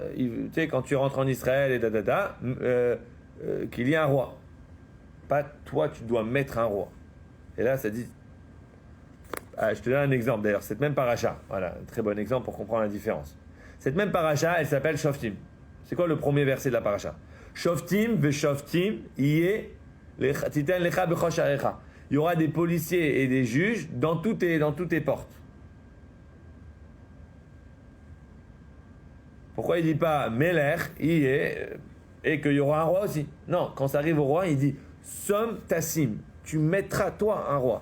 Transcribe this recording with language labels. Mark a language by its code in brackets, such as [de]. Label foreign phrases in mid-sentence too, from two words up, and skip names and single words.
[fr] Tu sais, quand tu rentres en Israël et qu'il y a un roi. Pas toi, tu dois mettre un roi. Et là, ça dit. Je te donne un exemple d'ailleurs. Cette même paracha, voilà, un très bon exemple pour comprendre la différence. Cette même paracha, elle s'appelle Shoftim. C'est quoi le premier verset de la paracha? [he] שופטים ושופטים תתן לך בכל שעריך. [fr] Il y aura des policiers et des juges dans toutes tes portes. Pourquoi il ne dit pas Melech, et qu'il y aura un roi aussi? Non, quand ça arrive au roi, il dit [he] שום תשים, [fr] tu mettras toi un roi.